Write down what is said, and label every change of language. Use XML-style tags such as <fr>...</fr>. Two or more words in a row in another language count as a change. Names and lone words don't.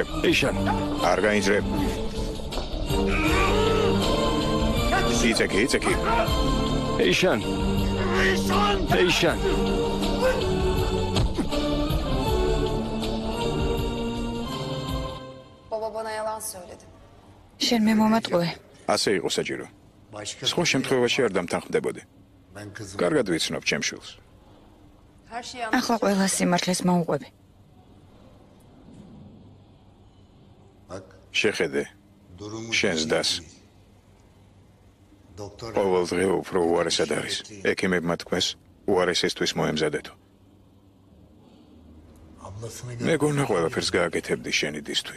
<ka>ეიშან. არ გაინძრებ. იცეკი, იცეკი. ეიშან. ეიშან.</ka> <tr>Baba bana yalan söyledi.</tr> <ka>შენ მე მომატყუე. ასე იყო საჭირო. სხვა შემთხვევაში არ დამთანხმდებოდი. კარგად ვიცნობ ჩემ შვილს.</ka> <tr>Her şeyi</tr> <ka>ახლა ყველა სიმართლეს მოუყვები. შეხედე, შენს დას. ყოველ დღე უფრო უარესად არის. ექიმებმა თქვეს, უარესისთვის მოემზადეთო. მეგონა ყველაფერს გააკეთებდი შენი დისთვის.</ka>